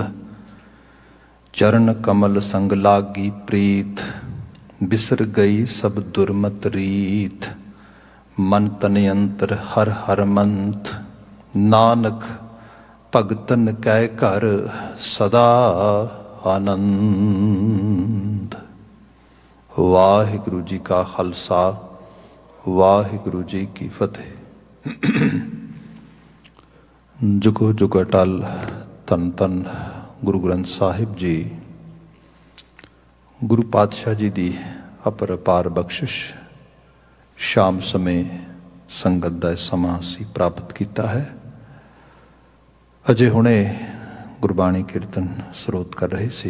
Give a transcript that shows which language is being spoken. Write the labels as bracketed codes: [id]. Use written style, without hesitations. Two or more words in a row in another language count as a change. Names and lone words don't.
[pa] ਚਰਣ ਕਮਲ ਸੰਗ ਲਾਗੀ ਪ੍ਰੀਤ, ਬਿਸਰ ਗਈ ਸਭ ਦੁਰਮਤ ਰੀਤ। ਮਨ ਤਨ ਅੰਤਰ ਹਰ ਹਰ ਮੰਤ, ਨਾਨਕ ਭਗਤਨ ਕੈ ਘਰ ਸਦਾ ਅਨੰਦ। ਵਾਹਿਗੁਰੂ ਜੀ ਕਾ ਖ਼ਾਲਸਾ, ਵਾਹਿਗੁਰੂ ਜੀ ਕੀ ਫ਼ਤਹਿ। ਜੁਗੋ ਜੁਗ ਅਟੱਲ ਧੰਨ ਧੰਨ ਗੁਰੂ ਗ੍ਰੰਥ ਸਾਹਿਬ ਜੀ। ਗੁਰੂ ਪਾਤਸ਼ਾਹ ਜੀ ਕੀ ਅਪਰਪਾਰ ਬਖ਼ਸ਼ਿਸ਼, ਸ਼ਾਮ ਸਮੇਂ ਸੰਗਤ ਕਾ ਸਮਾਂ ਅਸੀਂ ਪ੍ਰਾਪਤ ਕਿਆ ਹੈ। ਅਜੇ ਹੁਣੇ ਗੁਰਬਾਣੀ ਕੀਰਤਨ ਸਰੋਤ ਕਰ ਰਹੇ ਸੀ।